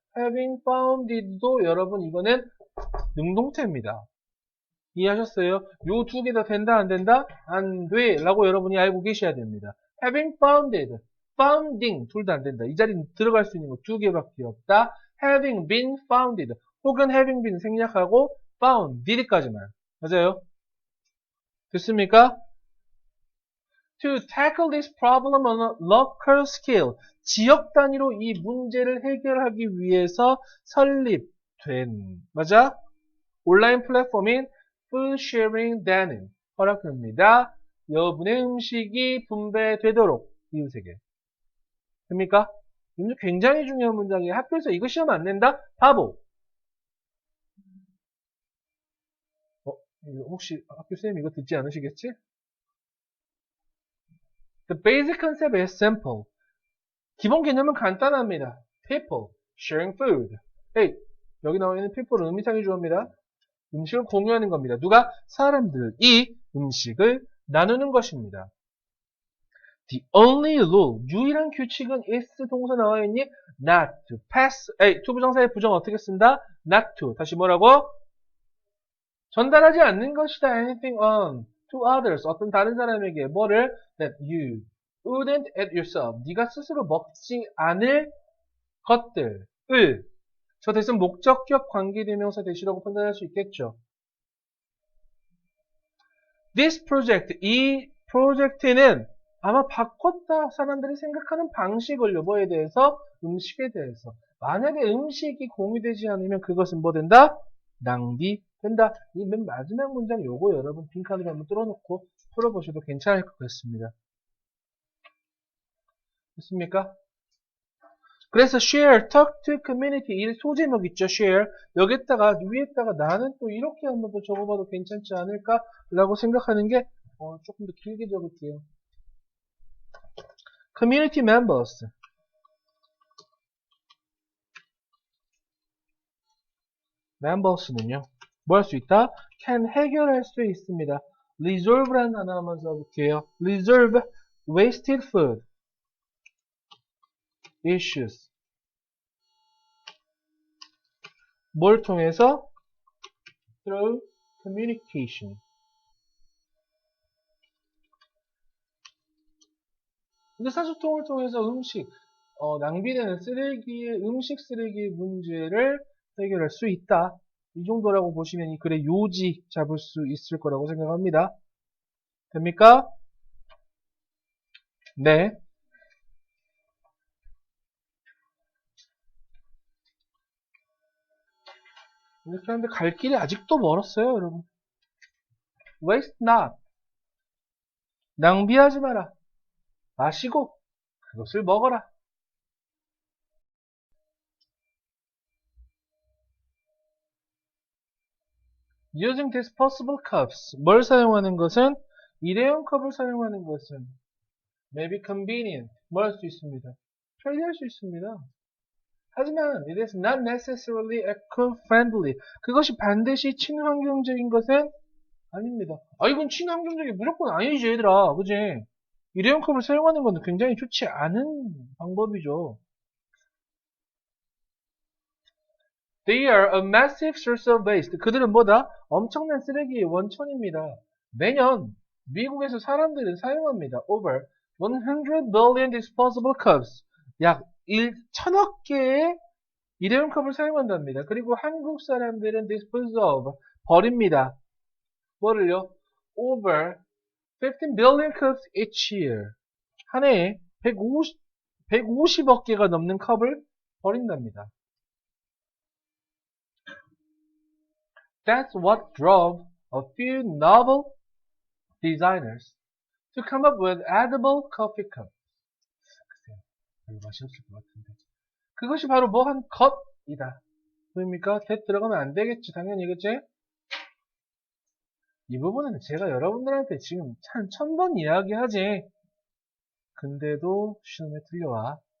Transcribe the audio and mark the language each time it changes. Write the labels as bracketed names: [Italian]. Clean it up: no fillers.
[Korean] having founded도 여러분 이거는 능동태입니다. 이해하셨어요? 요 두 개 다 된다 안 된다? 안 돼 라고 여러분이 알고 계셔야 됩니다. having founded, founding 둘 다 안 된다. 이 자리는 들어갈 수 있는 거 두 개밖에 없다. [English] having been founded [Korean] 혹은 [English] having been [Korean] 생략하고 [English] founded까지만. [Korean] 맞아요? 됐습니까? [English] To tackle this problem on a local scale. [Korean] 지역 단위로 이 문제를 해결하기 위해서 설립된, 맞아? 온라인 플랫폼인 foodsharing.d는 허락합니다. 여분의 음식이 분배되도록 이웃에게. 됩니까? 이 문제 굉장히 중요한 문장이에요. 학교에서 이거 시험 안 낸다? 바보. 혹시 학교 선생님 이거 듣지 않으시겠지? [English] The basic concept is simple. [Korean] 기본 개념은 간단합니다. [English] People sharing food. [Korean] Hey, 여기 나와 있는 people은 의미상의 주어입니다. 음식을 공유하는 겁니다. 누가? 사람들이 음식을 나누는 것입니다. [English] The only rule, [Korean] 유일한 규칙은 is 동사 나와 있니? [English] Not to pass, [Korean] 투부정사의 부정 어떻게 쓴다? [English] Not to. [Korean] 다시 뭐라고? 전달하지 않는 것이다. [English] Anything on to others. [Korean] 어떤 다른 사람에게 뭐를? [English] That you wouldn't eat yourself. [Korean] 네가 스스로 먹지 않을 것들을. 저 대신 목적격 관계대명사 대시라고 판단할 수 있겠죠. This project, 이 프로젝트는 아마 바꿨다 사람들이 생각하는 방식을요. 뭐에 대해서? 음식에 대해서. 만약에 음식이 공유되지 않으면 그것은 뭐 된다? 낭비된다. 이 맨 마지막 문장 요거 여러분 빈칸으로 한번 뚫어놓고 풀어보셔도 괜찮을 것 같습니다. 됐습니까? 그래서 share, talk to community 이 소제목 있죠. share 여기다가 위에다가 나는 또 이렇게 한번 더 적어봐도 괜찮지 않을까 라고 생각하는 게 조금 더 길게 적을게요. community members members는요 뭐 할 수 있다? can 해결할 수 있습니다. resolve라는 단어 한번 써볼게요. [English] resolve wasted food issues [Korean] 뭘 통해서? [English] through communication. [Korean] 근데 사소통을 통해서 음식, 낭비되는 쓰레기의, 음식 쓰레기의 문제를 해결할 수 있다. 이 정도라고 보시면 이 글의 요지 잡을 수 있을 거라고 생각합니다. 됩니까? 네. 이렇게 하는데 갈 길이 아직도 멀었어요, 여러분. [English] waste not. [Korean] 낭비하지 마라. 마시고 그것을 먹어라. [English] Using disposable cups. [Korean] 뭘 사용하는 것은? 일회용 컵을 사용하는 것은 [English] maybe convenient. [Korean] 뭐 할 수 있습니다? 편리할 수 있습니다. 하지만 [English] it is not necessarily eco-friendly. [Korean] 그것이 반드시 친환경적인 것은 아닙니다. 이건 친환경적이 무조건 아니지 얘들아. 그지? 일회용 컵을 사용하는 건 굉장히 좋지 않은 방법이죠. [English] They are a massive source of waste. [Korean] 그들은 뭐다? 엄청난 쓰레기의 원천입니다. 매년 미국에서 사람들은 사용합니다. [English] Over 100 billion disposable cups. [Korean] 약 1000억 개의 일회용 컵을 사용한답니다. 그리고 한국 사람들은 [English] dispose of [Korean] 버립니다. 뭐를요? [English] Over 15 billion cups each year. [Korean] 한 해에 150억 개가 넘는 컵을 버린답니다. [English] That's what drove a few novel designers to come up with edible coffee cups. [Korean] 글쎄요, 별로 맛이 없을 것 같은데. 그것이 바로 뭐 한 컵이다. 보입니까? that 들어가면 안 되겠지. 당연히, 그치? 이 부분은 제가 여러분들한테 지금 한 1000번 이야기하지. 근데도 시험에 틀려와.